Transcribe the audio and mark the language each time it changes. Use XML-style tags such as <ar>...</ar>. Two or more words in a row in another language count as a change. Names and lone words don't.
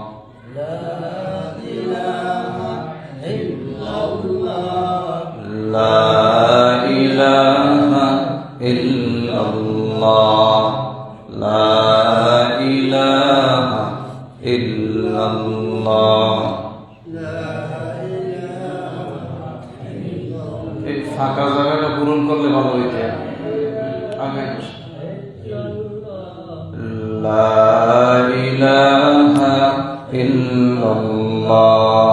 <ar>لا الہ الا اللہ. لا الہ الا اللہ.</ar> <bn>এই ফাঁকা জায়গাটা পূরণ করলে ভালো হইতে আগে.</bn> <ar>لا إله إلا الله.</ar>